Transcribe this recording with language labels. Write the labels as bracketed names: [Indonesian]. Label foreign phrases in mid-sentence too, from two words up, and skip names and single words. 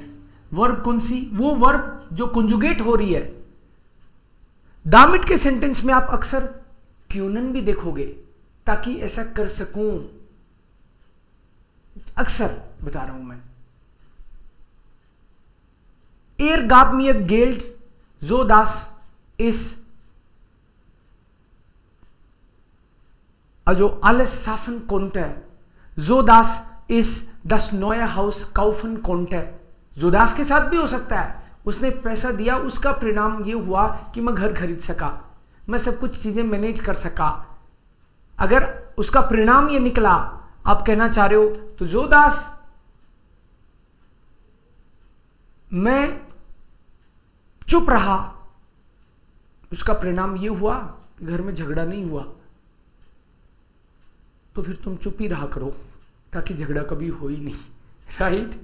[Hindi] वर्ब कौन सी? वो वर्ब जो कंजुगेट हो रही है। दामिट के सेंटेंस में आप अक्सर क्यूनन भी देखोगे, ताकि ऐसा कर सकूं, अक्सर बता रहा हूं मैं। [German] Er gab mir Geld, sodass ich also alles schaffen konnte, sodass ich das neue Haus kaufen konnte। [Hindi] सोदास के साथ भी हो सकता है, उसने पैसा दिया, उसका परिणाम ये हुआ कि मैं घर खरीद सका, मैं सब कुछ चीजें मैनेज कर सका। अगर उसका परिणाम ये निकला, आप कहना चाह रहे हो तो सोदास मैं चुप रहा, उसका परिणाम ये हुआ कि घर में झगड़ा नहीं हुआ, तो फिर तुम चुप ही रहा करो ताकि झगड़ा कभी हो ही नहीं, राइट।